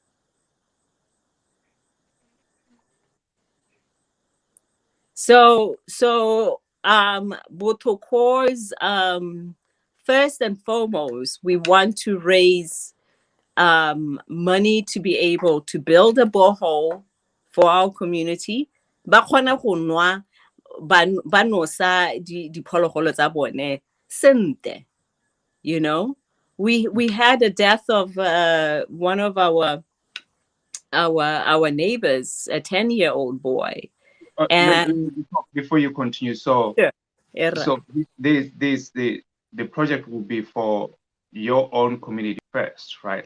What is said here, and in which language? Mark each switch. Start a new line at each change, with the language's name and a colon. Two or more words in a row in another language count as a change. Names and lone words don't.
English: So Botho Corps, first and foremost, we want to raise money to be able to build a borehole for our community.
Tswana: Ba kgona go nwa ba nosa diphologolo tsa bone sentle,
English: you know. We had a death of one of our neighbors, a 10-year-old boy. And before you continue, so sure. So the project will be for your own community first, right?